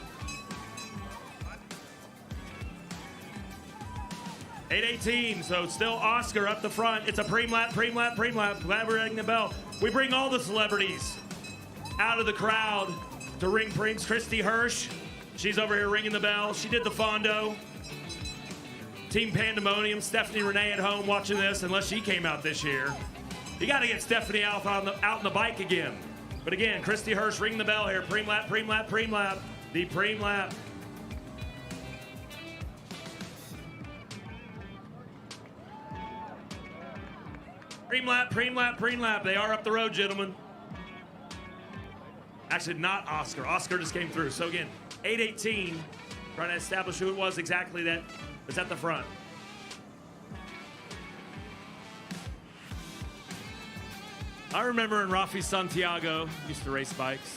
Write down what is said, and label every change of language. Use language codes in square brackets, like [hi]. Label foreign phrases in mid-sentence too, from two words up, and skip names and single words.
[en] 8:18, so still Oscar up the front. It's a preem lap, preem lap, preem lap. Glad we're ringing the bell. We bring all the celebrities out of the crowd to ring preems. Christy Hirsch, she's over here ringing the bell. She did the Fondo. Team Pandemonium, Stephanie Renee at home watching this, unless she came out this year. You got to get Stephanie out on the bike again. But again, Christy Hirsch ringing the bell here. Preem lap, preem lap, preem lap. The preem lap. Preem lap, preem lap, preem lap. They are up the road, gentlemen. Actually, not Oscar. Oscar just came through. So again, 8:18, trying to establish who it was exactly that was at the front. I remember when Rafi Santiago used to race bikes.